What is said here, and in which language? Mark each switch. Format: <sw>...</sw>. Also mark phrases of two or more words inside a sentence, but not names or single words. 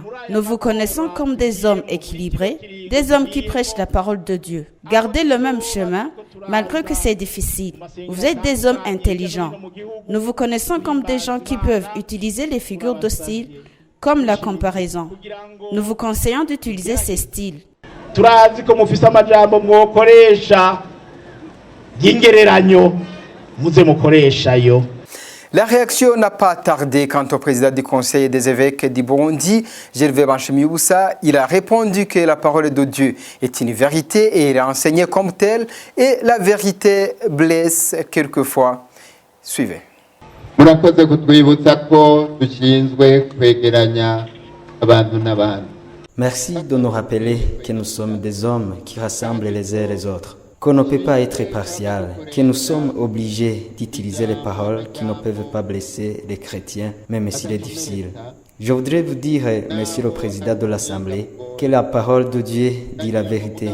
<fr>Nous vous connaissons comme des hommes équilibrés, des hommes qui prêchent la parole de Dieu. Gardez le même chemin, malgré que c'est difficile. Vous êtes des hommes intelligents. Nous vous connaissons comme des gens qui peuvent utiliser les figures de style comme la comparaison. Nous vous conseillons d'utiliser ces styles.</fr> <rn>Turazi ko mufise amajambo mwokoresha y'ingereranyo muze mukoresha yo.</rn> <fr>La réaction n'a pas tardé quant au président du Conseil des évêques du Burundi, Gervais Banshimiyubusa. Il a répondu que la parole de Dieu est une vérité et il est enseigné comme telle et la vérité blesse quelquefois. Suivez.</fr> <rn>murakoze kutwibutsa ko dushinzwe kwegeranya abantu n'abandi.</rn> <fr>Merci de nous rappeler que nous sommes des hommes qui rassemblent les uns les autres, qu'on ne peut pas être partial, que nous sommes obligés d'utiliser les paroles qui ne peuvent pas blesser les chrétiens, même s'il est difficile. Je voudrais vous dire, Monsieur le Président de l'Assemblée, que la parole de Dieu dit la vérité.</fr>